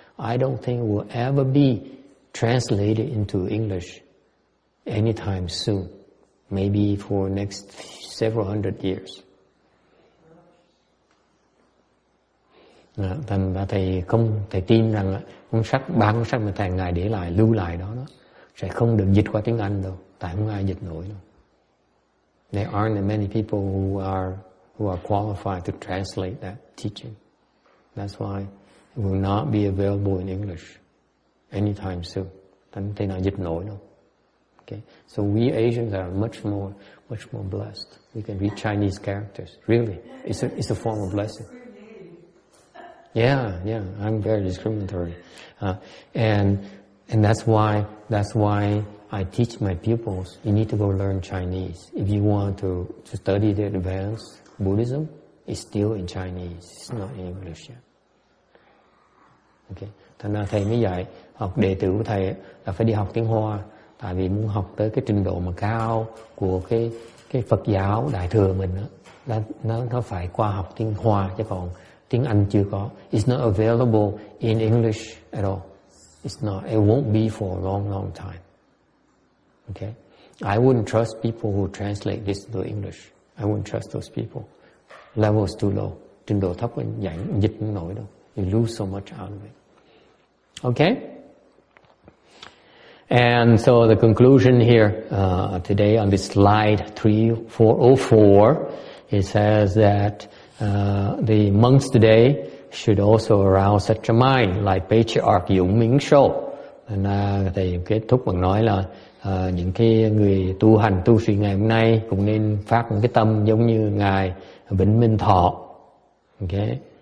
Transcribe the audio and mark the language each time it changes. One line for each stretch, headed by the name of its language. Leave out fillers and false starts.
English: I don't think it will ever be translated into English anytime soon. Maybe for next several hundred years.
Vietnamese: Thành ra thầy tin rằng ba cuốn sách mà ngài để lại, lưu lại đó sẽ không được dịch qua tiếng Anh đâu, tại không ai dịch nổi đâu.
English: There aren't many people who are qualified to translate that teaching. That's why it will not be available in English anytime soon.
Vietnamese: Thành thế nào dịch nổi đâu.
English: Okay, so we Asians are much more blessed. We can read Chinese characters. Really, it's a form of blessing. Yeah, I'm very discriminatory, and that's why I teach my pupils. You need to go learn Chinese if you want to study the advanced Buddhism. It's still in Chinese. It's not in English yet. Okay.
Vietnamese: Thành ra thầy mới dạy học đệ tử của thầy là phải đi học tiếng Hoa, tại vì muốn học tới cái trình độ mà cao của cái Phật giáo Đại thừa mình đó, nó phải qua học tiếng Hoa, chứ còn tiếng Anh chưa có.
English: It's not available in English at all. It's not. It won't be for a long time. Okay. I wouldn't trust people who translate this to English. I wouldn't trust those people. Level's too low.
Vietnamese: Trình độ thấp dịch không nổi đâu.
English: You lose so much out of it. Okay? And so the conclusion here today on this slide 3404, it says that the monks today should also arouse such a mind like Patriarch Dũng Minh Sô.
Vietnamese: Thầy kết thúc bằng nói là những cái người tu hành tu sĩ ngày hôm nay cũng nên phát một cái tâm giống như ngài Vĩnh Minh Thọ. Okay?